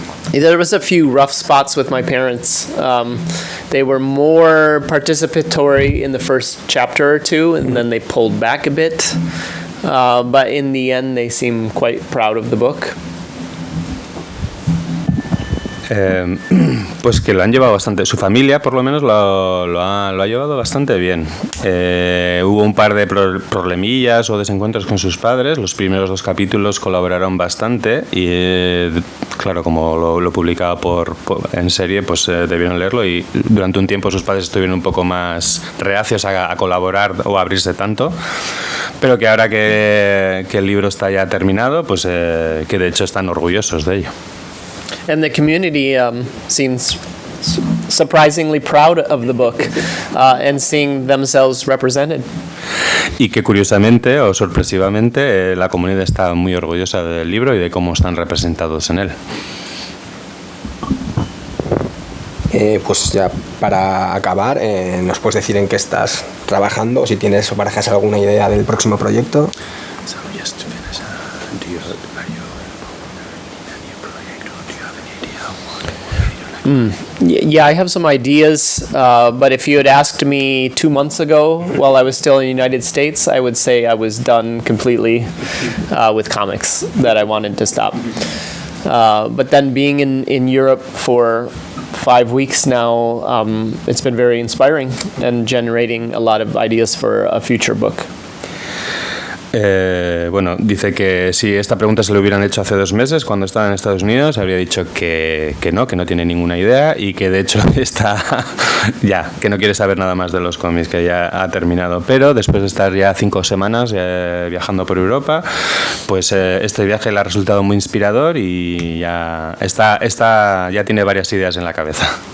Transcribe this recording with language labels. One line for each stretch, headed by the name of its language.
English: There was a few rough spots with my parents. They were more participatory in the first chapter or two, and then they pulled back a bit. But in the end, they seem quite proud of the book.
Spanish: Pues que lo han llevado bastante. Su familia, por lo menos, lo ha llevado bastante bien. Hubo un par de problemillas o desencuentros con sus padres. Los primeros 2 capítulos colaboraron bastante y, claro, como lo publicaba en serie, pues debieron leerlo y durante un tiempo sus padres estuvieron un poco más reacios a colaborar o a abrirse tanto. Pero que ahora que el libro está ya terminado, pues que de hecho están orgullosos de ello.
English: And the community seems surprisingly proud of the book and seeing themselves represented.
Spanish: Y que curiosamente o sorpresivamente la comunidad está muy orgullosa del libro y de cómo están representados en él. Pues ya para acabar, ¿nos puedes decir en qué estás trabajando? Si tienes o barajas alguna idea del próximo proyecto.
English: So just to finish, are you involved in a new project, or do you have any idea what you're like? Yeah, I have some ideas, but if you had asked me 2 months ago while I was still in the United States, I would say I was done completely with comics, that I wanted to stop. But then being in Europe for 5 weeks now, it's been very inspiring and generating a lot of ideas for a future book.
Spanish: Bueno, dice que si esta pregunta se le hubieran hecho hace 2 meses cuando estaba en Estados Unidos, habría dicho que no tiene ninguna idea y que de hecho está ya, que no quiere saber nada más de los cómics, que ya ha terminado. Pero después de estar ya 5 semanas viajando por Europa, pues este viaje le ha resultado muy inspirador y ya ya tiene varias ideas en la cabeza.